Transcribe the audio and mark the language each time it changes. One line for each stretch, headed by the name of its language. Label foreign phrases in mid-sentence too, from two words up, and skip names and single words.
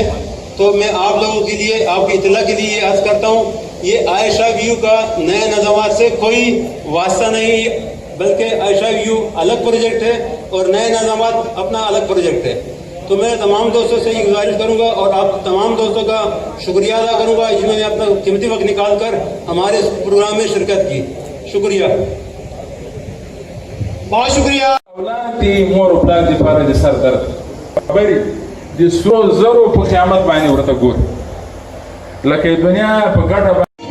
Urdu: تو میں آپ لوگوں کے لیے آپ کی اطلاع کے لیے یہ عرض کرتا ہوں یہ عائشہ ویو کا نئے نظامات سے کوئی واسطہ نہیں, بلکہ عائشہ ویو الگ پروجیکٹ ہے اور نئے نظامات اپنا الگ پروجیکٹ ہے. تو میں تمام دوستوں سے یہ گزارش کروں گا اور آپ تمام دوستوں کا شکریہ ادا کروں گا جنہوں نے اپنا قیمتی وقت نکال کر ہمارے اس پروگرام میں شرکت کی. شکریہ, بہت شکریہ.
Pashto: اولاد دی مور پلان دی پاره د سر درد خبرې د سرو زرو په قیامت باندې ورته ګور لکه دنیا په ګټه